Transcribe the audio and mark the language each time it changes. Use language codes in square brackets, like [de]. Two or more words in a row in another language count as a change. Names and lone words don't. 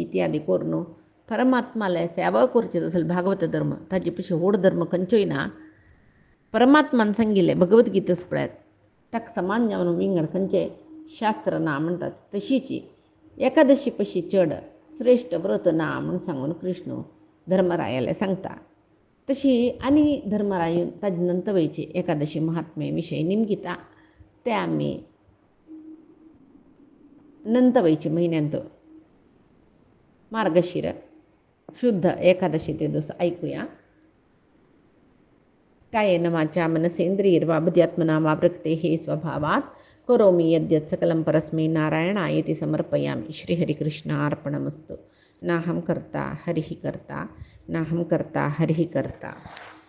[kok] इत्यादी करून परमात्माले सेवा करची असेल भागवत धर्म ताजे पेक्षा व्हड धर्म खंयच्योय ना परमात्मान सांगिल्लें भगवतगीताच पळयात ताका समान जावन विंगड खंयचें शास्त्र ना म्हणटात तशीची एकादशी पशी चड श्रेश्ठ व्रत ना म्हूण सांगून कृष्ण धर्मरायाले सांगता तशी आनी धर्मरायून ताजे नंतवयची एकादशी महात्म्या विशयी निमगिता ते आमी नंतवयचे म्हयन्यांत मार्गशीर शुद्ध एकादशी ते दिवस ऐकूया [sa] कायेन वाचा मनसेंद्रियर्वा बुद्ध्यात्मना वा प्रकृतेः स्वभावात् करोमि यद्यत् सकलं परस्मै नारायणायेति समर्पयामि श्रीहरिकृष्णार्पणमस्तु नाहं कर्ता हरिः कर्ता नाहं कर्ता हरिः कर्ता